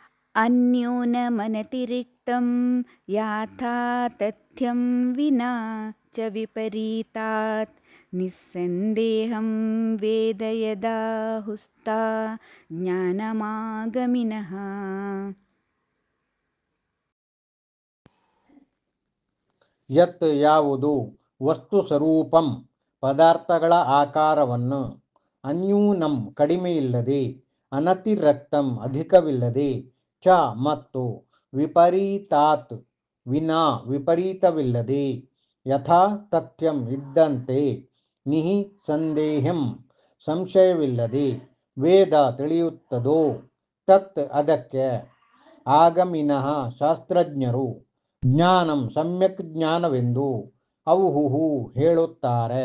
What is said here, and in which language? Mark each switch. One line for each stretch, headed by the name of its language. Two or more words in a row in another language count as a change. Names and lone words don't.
Sanskrit: अन्यूनमनतिरिक्तं याथा तथ्यं विना च विपरीतात् निस्सन्देहं वेद यदाहुस्ता ज्ञानमागमिनः.
Kannada: ಯತ್ ಯಾವುದು
Sanskrit: ವಸ್ತು ಸ್ವರೂಪಂ
Kannada: ಪದಾರ್ಥಗಳ ಆಕಾರವನ್ನು ಅನ್ಯೂನಂ ಕಡಿಮೆಯಿಲ್ಲದೆ ಅನತಿರಕ್ತಂ ಅಧಿಕವಿಲ್ಲದೆ ಚ ಮತ್ತು
Sanskrit: ವಿಪರೀತಾತ್ ವಿನಾ
Kannada: ವಿಪರೀತವಿಲ್ಲದೆ
Sanskrit: ಯಥಾ ತಥ್ಯಂ
Kannada: ಇದ್ದಂತೆ
Sanskrit: ನಿಹಿ ಸಂದೇಹಂ
Kannada: ಸಂಶಯವಿಲ್ಲದೆ ವೇದ ತಿಳಿಯುತ್ತದೋ ತತ್ ಅದಕ್ಕೆ ಆಗಮಿನಃ ಶಾಸ್ತ್ರಜ್ಞರು ಜ್ಞಾನಂ ಸಮ್ಯಕ್ ಜ್ಞಾನವೆಂದು ಔಹುಹು ಹೇಳುತ್ತಾರೆ.